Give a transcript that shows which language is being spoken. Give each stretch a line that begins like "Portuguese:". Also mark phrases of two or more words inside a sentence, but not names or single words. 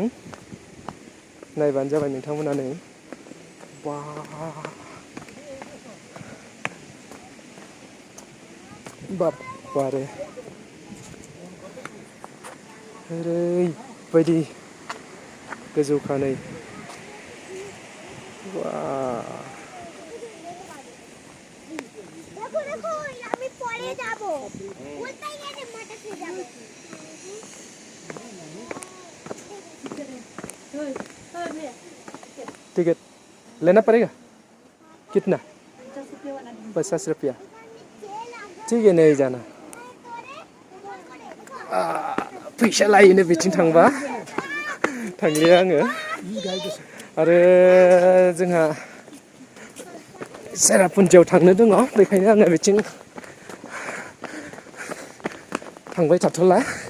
Bodo: नायबानो जाबाय नोंथांमोना नै बा बारे ओरैबायदि गोजौखा नै
Hindi: बा टिकट लेना पड़ेगा कितना? 50 रुपया। ठीक है नहीं जाना।
Bodo: फैसा लायोनो बिथिं थांबा थांलिया आङो आरो जोंहा सेरापुन्जियाव थांनो दङ बेखायनो आङो बिथिं थांबाय थाथ'ला।